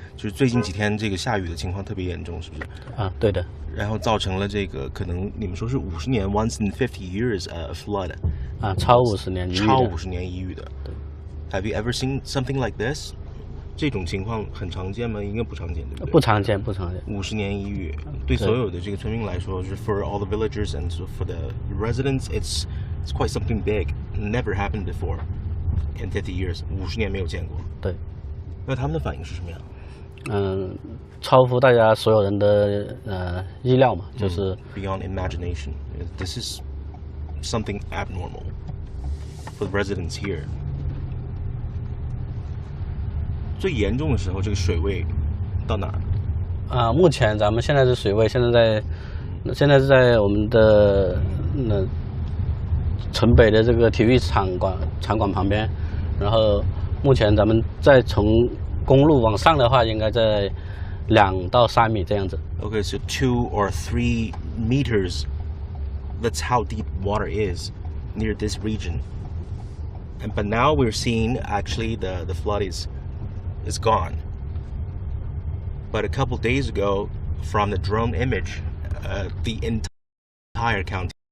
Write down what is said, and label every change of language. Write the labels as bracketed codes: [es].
[zh] 就是最近几天这个下雨的情况特别严重，是不是？对的。然后造成了这个可能你们说是50年 [en] once in 50 years [zh] flood。超50年一遇的。超50年一遇的。对。 [en] Have you ever seen something like this？ [zh] 这种情况很常见吗？应该不常见，对不对？不常见 50年一遇，对所有的这个村民来说，是 [en] for all the villagers and for the residents, it's quite something big. Never happened before in 50 years. [zh] 50年没有见过。对。那他们的反应是什么样？超乎大家所有人的意料嘛，就是 [en] beyond imagination. This is something abnormal for the residents here. [zh] 最严重的时候，这个水位到哪儿？目前咱们现在的水位现在是在我们的城北的这个体育场馆旁边，然后目前咱们再从公路往上的话，应该在2到3米这样子。 [en] Okay, so 2 or 3 meters. That's how deep water is near this region. But now we're seeing actually the flood is gone. But a couple days ago, from the drone image, the entire county.